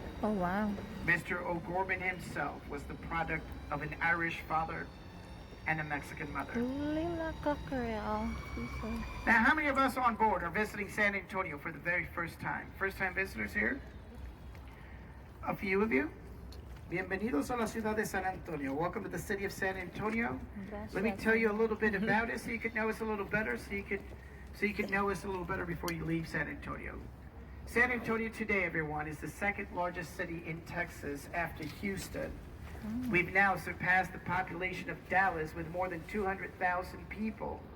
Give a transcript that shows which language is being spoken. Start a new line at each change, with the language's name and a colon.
English: Oh, wow. Mr. O'Gorman himself was the product of an Irish father and a Mexican mother. Lila kakarel. Now, how many of us on board are visiting San Antonio for the very first time? First-time visitors here? A few of you?
Spanish: Bienvenidos a la ciudad de San Antonio.
English: Welcome to the city of San Antonio. Let me tell you a little bit about it so you could know us a little better, so you could know us a little better before you leave San Antonio. San Antonio today, everyone, is the second largest city in Texas after Houston. We've now surpassed the population of Dallas with more than 200,000 people.